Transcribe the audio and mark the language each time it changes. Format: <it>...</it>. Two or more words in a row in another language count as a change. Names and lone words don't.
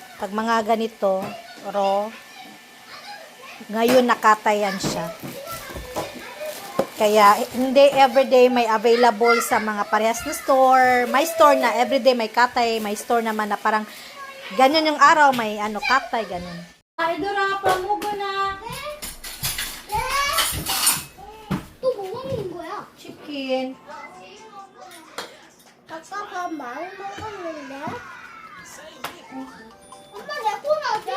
<tl>Pag mga ganito, raw. Ngayon nakatayan siya. Kaya hindi everyday may available sa mga parehas na store. May store na everyday may katay, may store naman na parang ganyan yung araw may katay ganun. Ay Dora, pamugo na.</tl> <ko>또 뭐 먹는 거야?</ko> <en>Chicken.</en> <ko>아까 밥 많이 먹었는데? 엄마 내 폰은</ko>